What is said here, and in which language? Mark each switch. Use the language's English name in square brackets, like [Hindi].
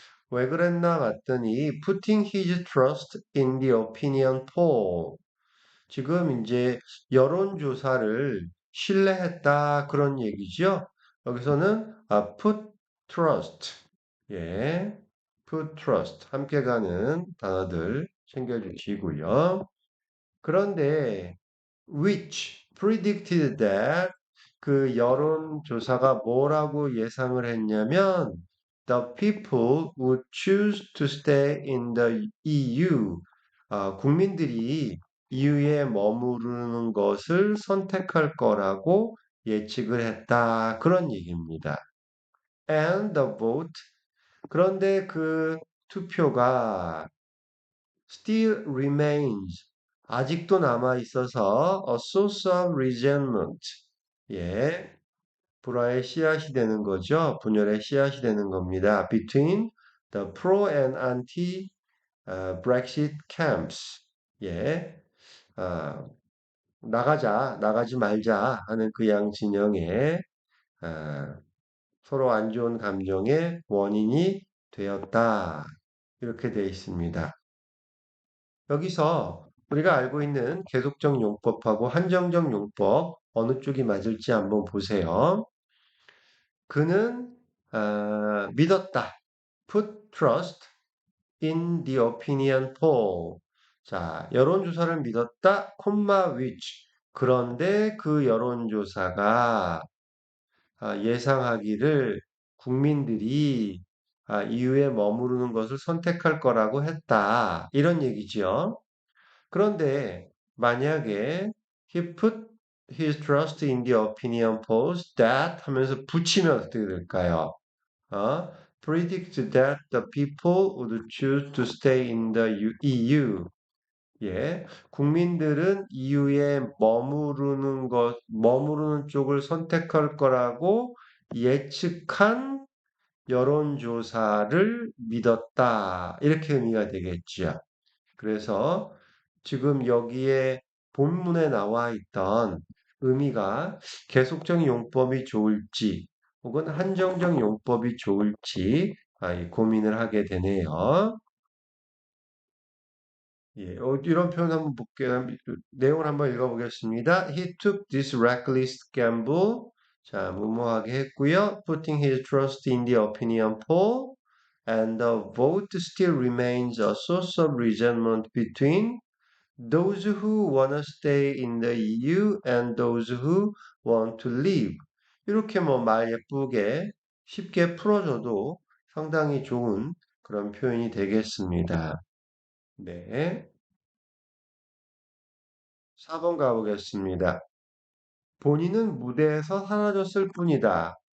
[Korean] 왜 그랬나 봤더니 [English] putting his trust in the opinion poll. [Korean] 지금 이제 여론조사를 신뢰했다 그런 얘기죠. 여기서는 [English] put trust. 예. put trust. [Korean] 함께 가는 단어들 챙겨주시고요. [English] 그런데 which predicted that [Korean] 그 여론조사가 뭐라고 예상을 했냐면 [English] the people would choose to stay in the EU. [Korean] 국민들이 EU에 머무르는 것을 선택할 거라고 예측을 했다. 그런 얘기입니다. [English] And the vote. [Korean] 그런데 그 투표가 [English] still remains. [Korean] 아직도 남아 있어서 [English] a source of resentment. [Korean] 예. 불화의 씨앗이 되는 거죠. 분열의 씨앗이 되는 겁니다. [English] Between the pro and anti Brexit camps. 예. [Korean] 아, 나가지 말자 하는 그 양 진영에 아, 서로 안 좋은 감정의 원인이 되었다. 이렇게 되어 있습니다. 여기서 우리가 알고 있는 계속적 용법하고 한정적 용법 어느 쪽이 맞을지 한번 보세요. 그는 믿었다. [English] Put trust in the opinion poll. [Korean] 자, 여론조사를 믿었다, 콤마 which. 그런데 그 여론조사가 예상하기를 국민들이 이후에 머무르는 것을 선택할 거라고 했다. 이런 얘기죠. 그런데 만약에 [English] he put his trust in the opinion polls that [Korean] 하면서 붙이면 어떻게 될까요? 어? [English] predict that the people would choose to stay in the EU. [Korean] 예, 국민들은 EU에 머무르는 쪽을 선택할 거라고 예측한 여론조사를 믿었다. 이렇게 의미가 되겠지요. 그래서 지금 여기에 본문에 나와 있던 의미가 계속적 용법이 좋을지 혹은 한정적 용법이 좋을지 이 고민을 하게 되네요. 예, 이런 표현 한번 볼게요. 내용을 한번 읽어보겠습니다. [English] He took this reckless gamble. [Korean] 자, 무모하게 했고요. [English] Putting his trust in the opinion poll. And the vote still remains a source of resentment between those who want to stay in the EU and those who want to leave. [Korean] 이렇게 뭐 말 예쁘게 쉽게 풀어줘도 상당히 좋은 그런 표현이 되겠습니다. 네. 4번 가보겠습니다. 본인은 무대에서 사라졌을 뿐이다.